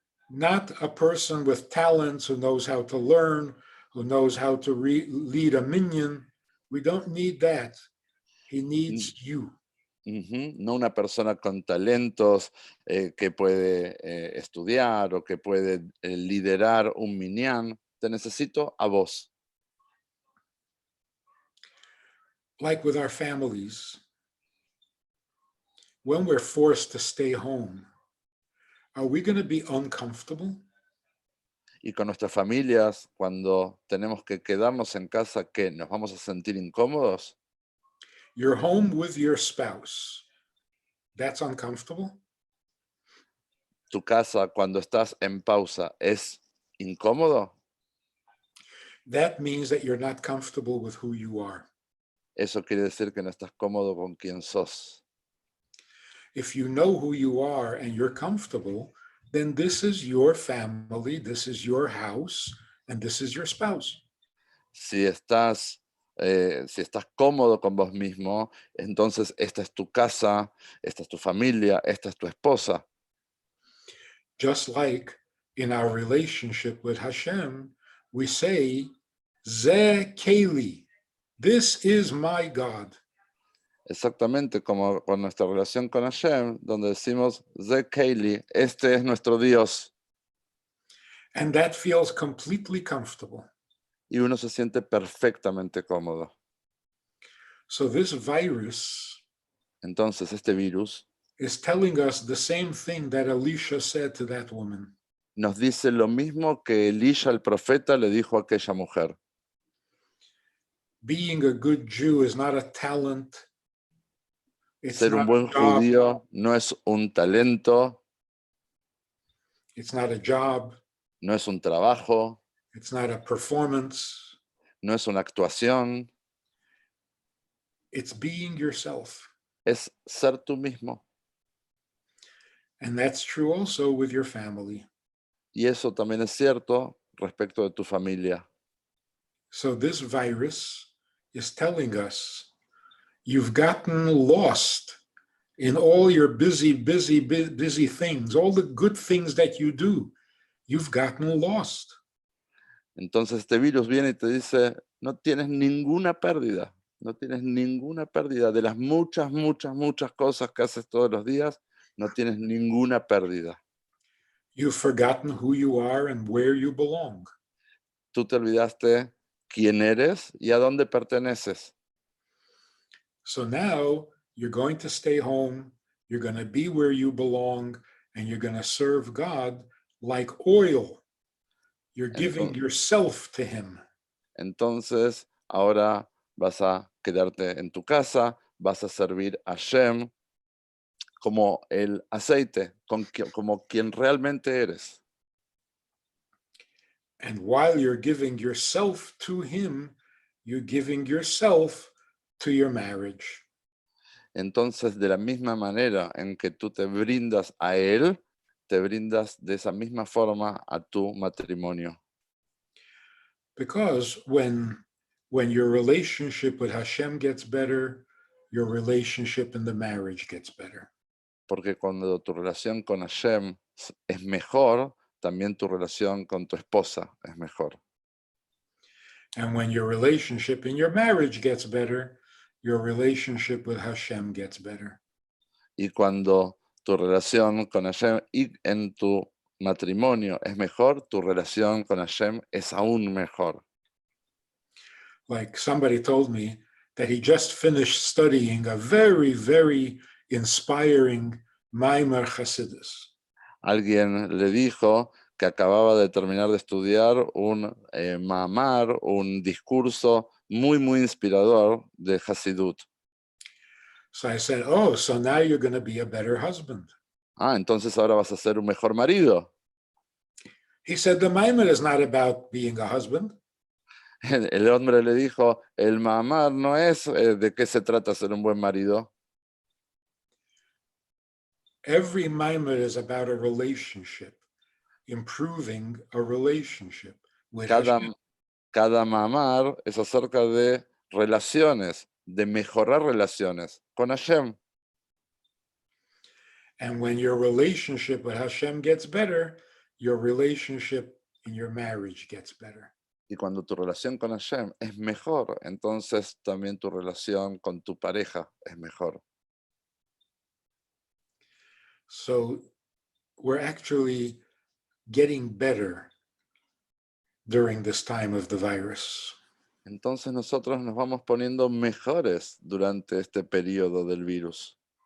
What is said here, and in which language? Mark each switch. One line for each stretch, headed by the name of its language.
English: not a person with talents who knows how to learn, who knows how to lead a minyan. We don't need that. He needs you.
Spanish: No una persona con talentos que puede estudiar o que puede liderar un minyan. Te necesito a vos.
English: Like with our families, when we're forced to stay home, are we going to be uncomfortable?
Spanish: Y con nuestras familias, cuando tenemos que quedarnos en casa, ¿qué? ¿Nos vamos a sentir incómodos?
English: You're home with your spouse. That's uncomfortable?
Spanish: ¿Tu casa cuando estás en pausa es incómodo?
English: That means that you're not comfortable with who you are.
Spanish: Eso quiere decir que no estás cómodo con quien sos.
English: If you know who you are and you're comfortable, then this is your family, this is your house, and this is your spouse.
Spanish: Si estás cómodo con vos mismo, entonces esta es tu casa, esta es tu familia, esta es tu esposa.
English: Just like in our relationship with Hashem, we say,
Hebrew: Ze Keli,
English: this is my God.
Spanish: Exactamente como con nuestra relación con Hashem, donde decimos,
Hebrew: Ze Keili,
Spanish: este es nuestro Dios.
English: And that feels completely comfortable.
Spanish: Y uno se siente perfectamente cómodo.
English: So this virus
Spanish: Entonces este virus
English: is telling us the same thing that Elisha said to that woman.
Spanish: nos dice lo mismo que Elisha el profeta le dijo a aquella mujer.
English: Being a good Jew is not a talent. It's
Spanish: Ser un
English: not
Spanish: buen
English: a job.
Spanish: judío no es un talento,
English: It's not a job.
Spanish: no es un trabajo,
English: It's not a performance.
Spanish: no es una actuación,
English: It's being yourself.
Spanish: es ser tú mismo.
English: And that's true also with your family.
Spanish: Y eso también es cierto respecto de tu familia.
English: So this virus is telling us you've gotten lost in all your busy things, all the good things that you do. You've gotten lost.
Spanish: Entonces este virus viene y te dice, no tienes ninguna pérdida, no tienes ninguna pérdida de las muchas, muchas, muchas cosas que haces todos los días, no tienes ninguna pérdida.
English: You've forgotten who you are and where you belong.
Spanish: Tú te olvidaste quién eres y a dónde perteneces.
English: So now you're going to stay home, you're going to be where you belong, and you're going to serve God like oil. You're giving yourself to him.
Spanish: Entonces, ahora vas a quedarte en tu casa, vas a servir a Hashem como el aceite, como quien realmente eres.
English: And while you're giving yourself to him, you're giving yourself to your marriage.
Spanish: Entonces, de la misma manera en que tú te brindas a él, te brindas de esa misma forma a tu matrimonio.
English: Because when your relationship with Hashem gets better, your relationship in the marriage gets better.
Spanish: Porque cuando tu relación con Hashem es mejor, también tu relación con tu esposa es mejor.
English: And when your relationship in your marriage gets better, your relationship with Hashem gets better.
Spanish: Y cuando tu relación con Hashem y en tu matrimonio es mejor, tu relación con Hashem es aún mejor.
English: Like somebody told me that he just finished studying a very, very inspiring Maimer Hasidus.
Spanish: Alguien le dijo que acababa de terminar de estudiar un mamar, un discurso muy, muy inspirador de Hasidut.
English: So I said, oh, so now you're going to be a better husband.
Spanish: Ah, entonces ahora vas a ser un mejor marido.
English: He said, the Maimer is not about being a husband.
Spanish: El hombre le dijo, el mamar no es de qué se trata ser un buen marido.
English: Every Maimer is about a relationship, improving a relationship with Hashem.
Spanish: Cada mamar es acerca de relaciones, de mejorar relaciones con Hashem.
English: And when your relationship with Hashem gets better, your relationship in your marriage gets better.
Spanish: Y cuando tu relación con Hashem es mejor, entonces también tu relación con tu pareja es mejor.
English: So we're actually getting better during this time of the virus.
Spanish: Entonces nosotros nos vamos poniendo mejores durante este periodo del virus.